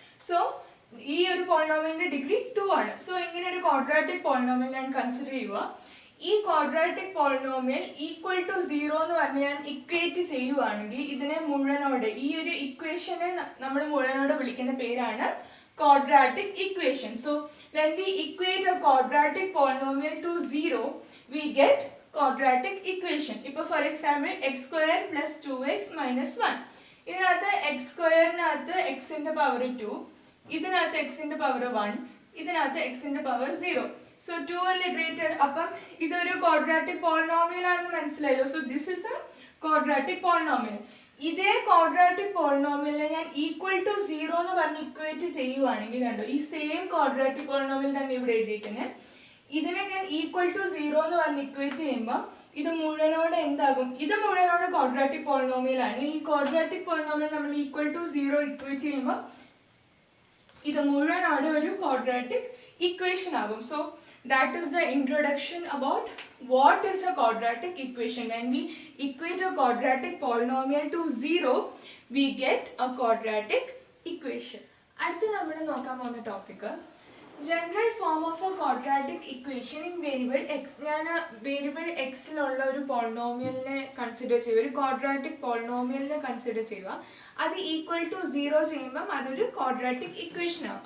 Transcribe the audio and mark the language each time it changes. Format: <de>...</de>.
<ml>So ഈ ഒരു പോളിനോമിയലിന്റെ ഡിഗ്രി 2 ആണ്. സോ ഇങ്ങനെ ഒരു ക്വാഡ്രാറ്റിക് പോളിനോമിയൽ ഞാൻ കൺസിഡർ ചെയ്യുക. ഈ ക്വാഡ്രാറ്റിക് പോളിനോമിയൽ ഈക്വൽ ടു 0 എന്ന് പറഞ്ഞ് ഞാൻ ഇക്വേറ്റ് ചെയ്യുവാണെങ്കിൽ ഇതിനെ മുഴുവനോടെ, ഈ ഒരു ഇക്വേഷനെ നമ്മൾ മുഴുവനോടെ വിളിക്കുന്ന പേരാണ് quadratic equation.</ml> <en>So when we equate a quadratic polynomial to 0 we get quadratic equation.</en> <ml>ഇപ്പോൾ ഫോർ എക്സാമ്പിൾ x² + 2x - 1. ഇതിനകത്ത് x²-നകത്ത് എക്സിന്റെ പവർ 2, ഇതിനകത്ത് എക്സിന്റെ പവർ 1, ഇതിനകത്ത് എക്സിന്റെ പവർ 0. സോ 2 അല്ലേ ഗ്രേറ്റർ. അപ്പം ഇതൊരു ക്വാഡ്രാറ്റിക് പോളിനോമിയൽ ആണെന്ന് മനസ്സിലായല്ലോ. So</ml> <en>This is a quadratic polynomial.</en> <ml>ഇതേ ക്വാഡ്രാറ്റിക് പോളിനോമിയലിനെ ഞാൻ ഈക്വൽ ടു 0 എന്ന് പറഞ്ഞ് ഇക്വേറ്റ് ചെയ്യുവാണെങ്കിൽ, കണ്ടോ ഈ സെയിം ക്വാഡ്രാറ്റിക് പോളിനോമിയൽ തന്നെ ഇവിടെ എഴുതിയിരിക്കുന്നത്, ഇതിനെ ഞാൻ ഈക്വൽ ടു 0 എന്ന് പറഞ്ഞ് ഇക്വേറ്റ് ചെയ്യുമ്പോൾ ഇത് മുഴുവനോടെ എന്താകും? ഇത് മുഴുവനോടെ ക്വാഡ്രാറ്റിക് പോളിനോമിയൽ ആണ്. ഈ ക്വാഡ്രാറ്റിക് പോളിനോമിയൽ നമ്മൾ ഈക്വൽ ടു 0 ഇക്വേറ്റ് ചെയ്യുമ്പോൾ ഇത് മുഴുവനോടെ ഒരു ക്വാഡ്രാറ്റിക് ഇക്വേഷൻ ആകും.</ml> <en>So that is the introduction about what is a quadratic equation. When we equate a quadratic polynomial to 0 we get a quadratic equation.</en> <ml>അടുത്ത നമ്മൾ നോക്കാൻ പോകുന്ന topic general form of A quadratic equation in variable X. ഞാൻ variable എക്സിലുള്ള ഒരു പോളിനോമിയലിനെ consider ചെയ്യുക, ഒരു quadratic പോളിനോമിയലിനെ കൺസിഡർ ചെയ്യുക. അത് ഈക്വൽ ടു 0 ചെയ്യുമ്പം അതൊരു ക്വാഡ്രാറ്റിക് ഇക്വേഷൻ ആവും.</ml>